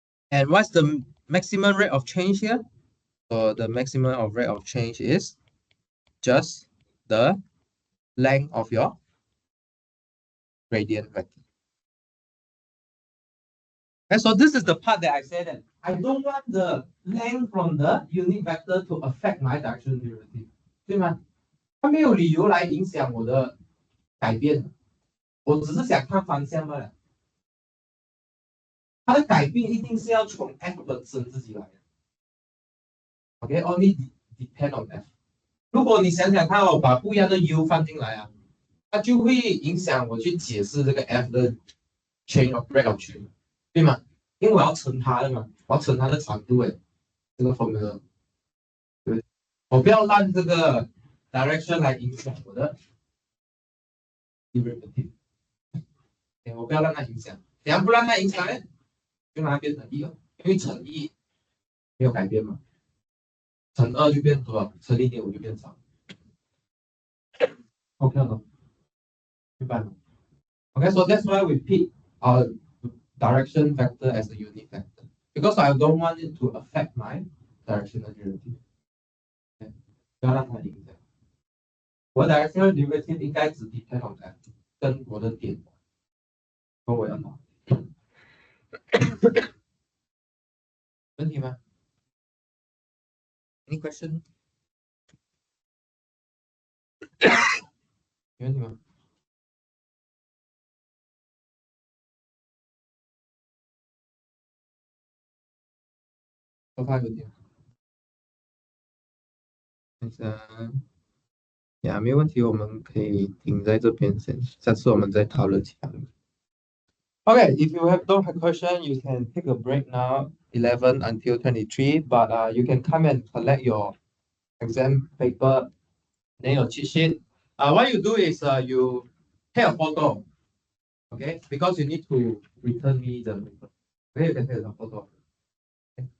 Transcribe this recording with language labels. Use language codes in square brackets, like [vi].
[en] And what's the maximum rate of change here? So the maximum of rate of change is just the length of your gradient vector. And so this is the part that I said that I don't want the length from the unit vector to affect my direction derivative. [zh] 对吗？它没有理由来影响我的改变，我只是想看方向罢了。它的改变一定是要从 f 本身自己来的。 [en] OK, only depend on f。 [zh] 如果你想想看哦，把不一样的 u 放进来啊，它就会影响我去解释这个 f 的 chain of rate of change，对吗？因为我要乘它的嘛，我要乘它的长度诶，这个 formula， 对不对？我不要让这个 direction 来影响我的 derivative， 我不要让它影响，怎样不让它影响呢？就让它变成1了，因为乘1没有改变嘛，乘2就变多少？乘 0.5 就变少。 [en] OK 了，明白了？OK, so that's why we pick our direction vector as a unit vector. because I don't want it to affect my directional derivative. [zh] 不要让它影响。我 directional derivative 应该只 depend on that，跟我的点，跟我要拿。 [en] 问题吗？Any question？ [zh] 有问题吗？我发有问题吗？等一下，呀，没问题，我们可以停在这边先，下次我们再讨论其他的。 [en] Okay, if you have no question, you can take a break now, 11 until 23, but you can come and collect your exam paper, then your cheat sheet. What you do is you take a photo, okay? Because you need to return me the paper. Okay, you can take a photo. Okay?